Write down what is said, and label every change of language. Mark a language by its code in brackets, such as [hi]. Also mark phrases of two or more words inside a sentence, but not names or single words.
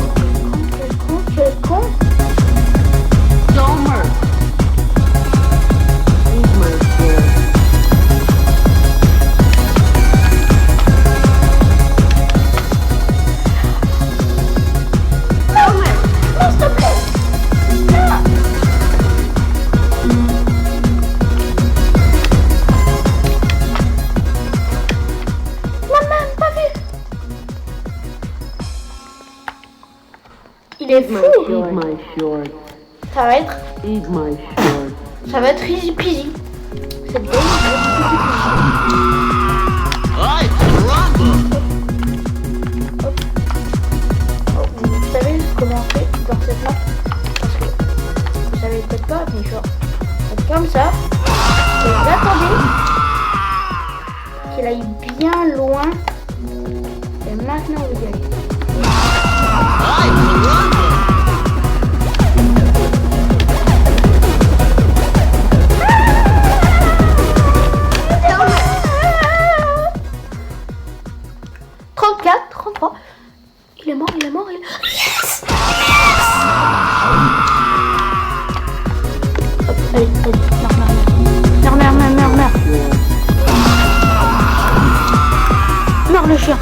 [fr] Quel con. Domer. [en] Eat my shorts. [fr] Domer. Non, s'il te plaît. Non. Maman, pas vu. Il est fou. [en] Eat my shorts. [fr] Ça va être [en] easy peasy. [fr] C'est bien. [es] Ay, caramba. [fr] Vous savez comment on fait dans cette map? Parce que vous savez peut-être pas, mais genre, faites comme ça. Et vous attendez qu'il aille bien loin. Et maintenant vous y allez. [es] Ay, caramba. [fr] Domer. 34, 33. Il est mort. Yes! Hop, allez. Meurs. Meurs le chien.